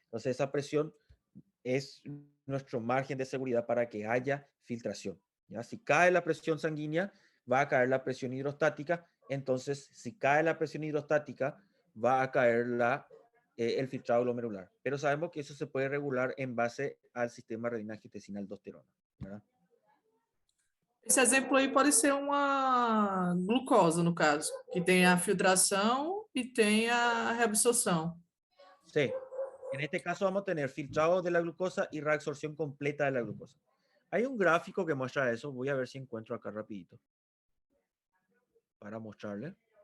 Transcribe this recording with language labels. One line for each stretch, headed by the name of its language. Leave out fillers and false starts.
Spanish: Entonces esa presión es nuestro margen de seguridad para que haya filtración, ¿ya? Si cae la presión sanguínea, va a caer la presión hidrostática. Entonces, si cae la presión hidrostática, va a caer el filtrado glomerular. Pero sabemos que eso se puede regular en base al sistema renina-angiotensina-aldosterona, ¿verdad?
Portuguese: Esse exemplo aí pode ser uma glucose, no caso, que tem a filtração e tem a reabsorção.
Spanish: Sí. En este caso vamos a tener filtrado de la glucosa y reabsorción completa de la glucosa. Hay un gráfico que muestra eso. Voy a ver si encuentro acá rapidito para mostrarle.